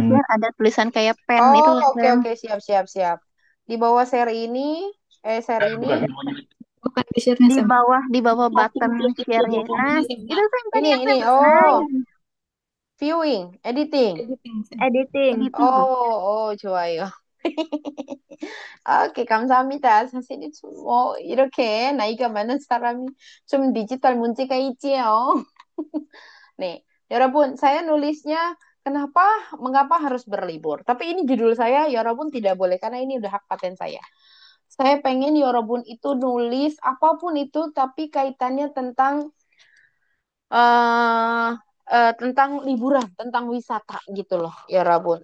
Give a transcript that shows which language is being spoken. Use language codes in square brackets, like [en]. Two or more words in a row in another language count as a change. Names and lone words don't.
[id] share ada tulisan kayak pen itu Oh, loh, oke Sam. oke siap siap siap. Di bawah share ini, share ini, bukan bawahnya. bukan di share-nya, Sam. Di bawah button share-nya. Nah, itu Sam kan yang ini. Sam. Nah, Oh, ini. [en] viewing, editing. [id] Editing, Sam. Editing. [ko] 좋아요. 오케이, 감사합니다. 선생님, 이렇게 나이가 많은 사람이 좀 디지털 문제가 있지요. nih, 여러분, [id] saya nulisnya mengapa harus berlibur? Tapi ini judul saya, 여러분 tidak boleh karena ini udah hak paten saya. Saya pengen 여러분 itu nulis apapun itu, tapi kaitannya eh tentang liburan, tentang wisata gitu loh, 여러분.